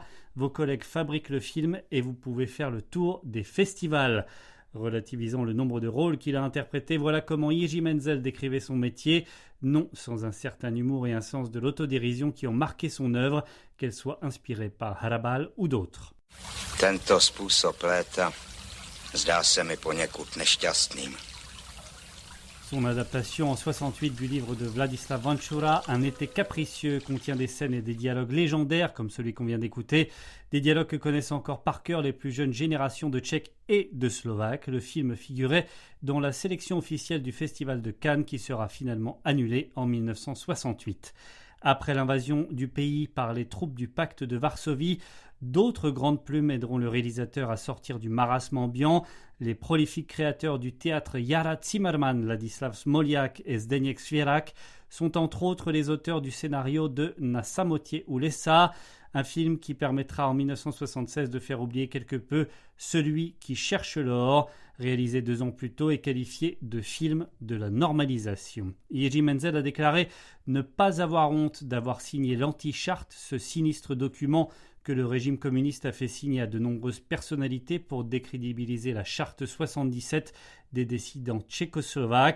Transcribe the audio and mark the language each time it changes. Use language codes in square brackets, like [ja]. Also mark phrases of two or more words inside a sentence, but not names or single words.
[fr] Vos collègues fabriquent le film et vous pouvez faire le tour des festivals. Relativisant le nombre de rôles qu'il a interprétés, voilà comment Jiří Menzel décrivait son métier, non sans un certain humour et un sens de l'autodérision qui ont marqué son œuvre, qu'elle soit inspirée par Hrabal ou d'autres. [cs] Tento způsob léta zdá se mi poněkud nešťastným. [fr] Son adaptation en 68 du livre de Vladislav Vančura, Un été capricieux, contient des scènes et des dialogues légendaires comme celui qu'on vient d'écouter, des dialogues que connaissent encore par cœur les plus jeunes générations de Tchèques et de Slovaques. Le film figurait dans la sélection officielle du Festival de Cannes qui sera finalement annulé en 1968. Après l'invasion du pays par les troupes du pacte de Varsovie, d'autres grandes plumes aideront le réalisateur à sortir du marasme ambiant. Les prolifiques créateurs du théâtre Jara Zimmerman, Ladislav Smoliak et Zdeněk Svěrák sont entre autres les auteurs du scénario de Na samotě u lesa, un film qui permettra en 1976 de faire oublier quelque peu Celui qui cherche l'or, réalisé 2 ans plus tôt et qualifié de film de la normalisation. Jiří Menzel a déclaré ne pas avoir honte d'avoir signé l'anti-charte, ce sinistre document que le régime communiste a fait signer à de nombreuses personnalités pour décrédibiliser la charte 77 des dissidents tchécoslovaques.